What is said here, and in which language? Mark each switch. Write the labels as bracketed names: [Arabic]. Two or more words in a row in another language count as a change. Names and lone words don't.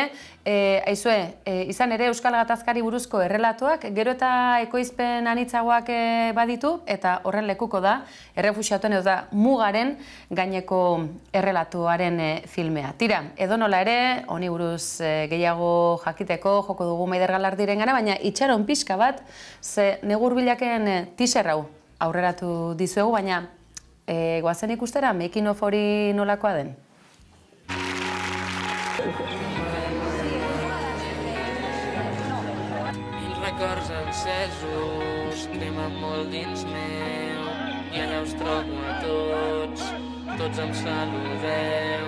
[Basque] Aizue, izan ere Euskal Gatazkari buruzko errelatuak, gero eta ekoizpen anitzagoak baditu, eta horren lekuko da, errefuxiatuen edo da mugaren gaineko errelatuaren filmea. Tira, edonola ere, honi buruz gehiago jakiteko, joko dugu Maider Galardiren gana, baina itxaron pixka bat, ze Negu Hurbilaken teaser hau aurreratu dizuegu, baina goazen ikustera, [English] making of [Basque] hori nolakoa den? [Catalan] Mil records encesos cremen molt dins meu i allà us trobo a tots, tots em saludeu.